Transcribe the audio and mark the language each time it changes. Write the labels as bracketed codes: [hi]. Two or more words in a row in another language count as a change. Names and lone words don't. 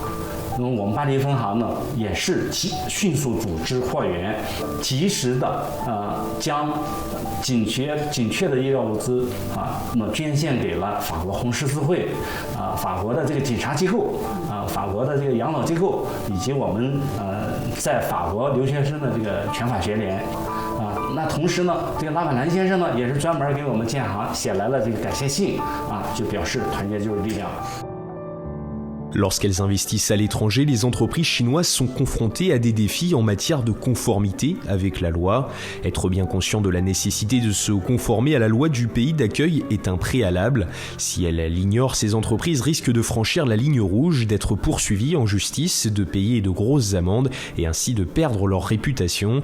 [zh] 那么我们巴黎分行呢，也是迅速组织货源，及时的将紧缺的医疗物资那么捐献给了法国红十字会法国的这个警察机构法国的这个养老机构，以及我们在法国留学生的这个全法学联。那同时呢，这个拉瓦兰先生呢，也是专门给我们建行写来了这个感谢信就表示团结就是力量。 [fr] Lorsqu'elles investissent à l'étranger, les entreprises chinoises sont confrontées à des défis en matière de conformité avec la loi. Être bien conscient de la nécessité de se conformer à la loi du pays d'accueil est un préalable. Si elles l'ignorent, ces entreprises risquent de franchir la ligne rouge, d'être poursuivies en justice, de payer de grosses amendes et ainsi de perdre leur réputation.